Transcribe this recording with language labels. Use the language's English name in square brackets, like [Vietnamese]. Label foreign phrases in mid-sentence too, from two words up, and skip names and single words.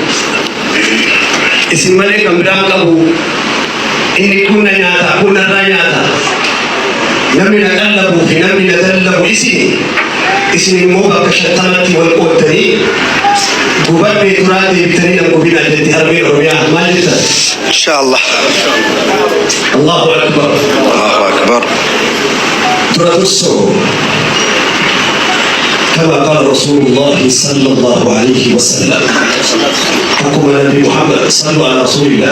[Oromo] isin malee kan biraan qabu inni kun na nyaata kun narraa nyaata namni na qallabuu fi namni na dallabu isin immoo bakka shantamatti wal qooddanii gubadhee turaa deebitanii nagubina jetti harmeen oromiyaa maal jettan [Arabic] إن شاء الله. الله أكبر. الله أكبر. ترى كما قال رسول الله صلى الله عليه وسلم حكم النبي محمد صلوا على رسول الله